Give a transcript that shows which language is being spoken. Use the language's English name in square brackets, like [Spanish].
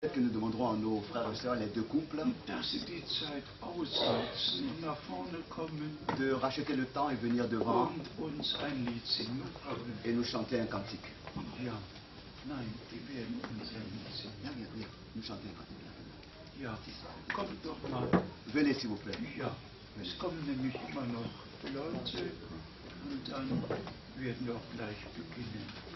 [French] Que nous demanderons à nos frères et sœurs, les deux couples, [German] dass sie die Zeit aussitzen und nach vorne kommen [French] de racheter le temps et venir devant [German] und uns ein Lied singen. [French] et nous chanter un cantique. [German] Ja, nein, die werden uns ein Lied singen. Ja, ja, ja, [French] nous chanter un cantique. [German] Ja, kommt doch mal. [French] Venez s'il vous plaît. [German] Ja, es kommen nämlich immer noch Leute und dann werden wir auch gleich beginnen.